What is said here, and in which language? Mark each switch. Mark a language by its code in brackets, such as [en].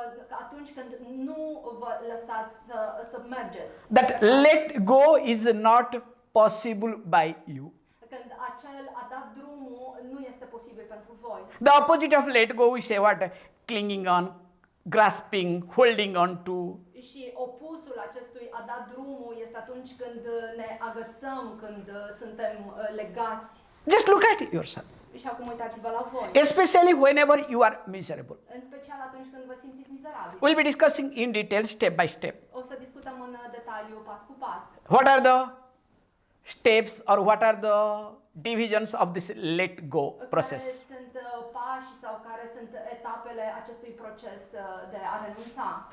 [ro] Atunci când nu vă lăsați să mergeți. [en] That let go is not possible by you. [ro] Când acel a dat drumul nu este posibil pentru voi. [en] The opposite of let go, we say what? Clinging on, grasping, holding on to. [ro] Și opusul acestui a da drumul este atunci când ne agățăm, când suntem legați. [en] Just look at yourself. [ro] Și acum uitați-vă la voi. [en] Especially whenever you are miserable. [ro] În special atunci când vă simțiți mizerabili. [en] We'll be discussing in detail, step by step. [ro] O să discutăm în detaliu pas cu pas. [en] What are the steps or what are the divisions of this let go process? [ro] Care sunt pași sau care sunt etapele acestui proces de a renunța?